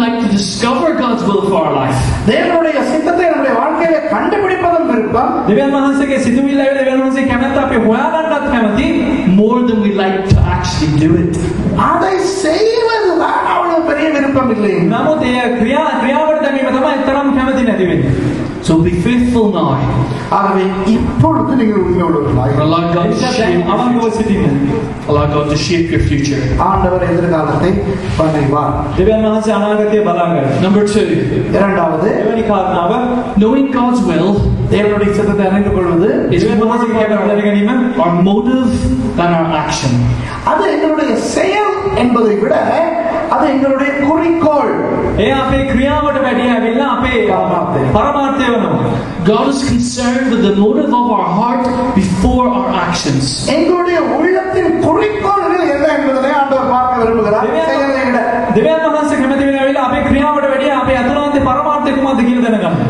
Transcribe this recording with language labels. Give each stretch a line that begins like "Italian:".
Tamil: தேவனுடைய சித்தத்தை நம்முடைய வாழ்க்கையிலே கண்டுபிடிப்பதும் விருப்பம்.
Sinhala: දෙවියන් වහන්සේගේ සිතුවිල්ල ඇවිල්ලා දෙවියන් වහන්සේ කැමැත්ත අපි හොයාගන්නත් කැමති.
English: More than we like to actually do it.
Tamil: அதை செய்வதுதான் அவ்வளவு பெரிய விருப்பம் இல்லை.
Sinhala: නමුත් ඒ ක්‍රියාවට දැමීම තමයි තරම් කැමති නැති වෙන්නේ.
English: So be faithful now.
Tamil: ஆகவே இப்பொழுது நீங்கள் உண்மையுள்ளவர்களாய்
English: Allow God to shape
Sinhala: අවංකව සිටින්න.
English: Allow God to shape your future.
Tamil: ஆண்டவர் எதிர்காலத்தை பண்ணுவார்.
Sinhala: දෙවියන් වහන්සේ අනාගතය බලා ගන්න.
English: Number 2.
Tamil: இரண்டாவது,
Sinhala: දෙවෙනි කාරණාව
English: Knowing God's will
Tamil: தேவனுடைய சித்தத்தை அறிந்து கொள்வது
English: is
Sinhala: දෙවියන්
English: more
Sinhala: වහන්සේගේ කැමැත්ත දැනගැනීම
English: our motive than our action.
Tamil: அது எங்களுடைய செயல் என்பதை விட அது எங்களுடைய குறிக்கோள்.
Sinhala: ඒ අපේ ක්‍රියාවට වැඩි ඇවිල්ලා අපේ පරමාර්ථය වෙනවා.
English: God is concerned with the motive of our heart before our actions.
Tamil: எங்களுடைய உள்ளத்தின் குறிக்கோள்கள் என்ன என்பதை ஆண்டவர் பார்க்க விரும்புகிறார். செயலை விட
Sinhala: දෙවියන් වහන්සේ කැමති වෙන ඇවිල්ලා අපේ ක්‍රියාවට වැඩි අපේ අතුලාන්තේ පරමාර්ථය කුමක්ද කියලා දැනගන්න.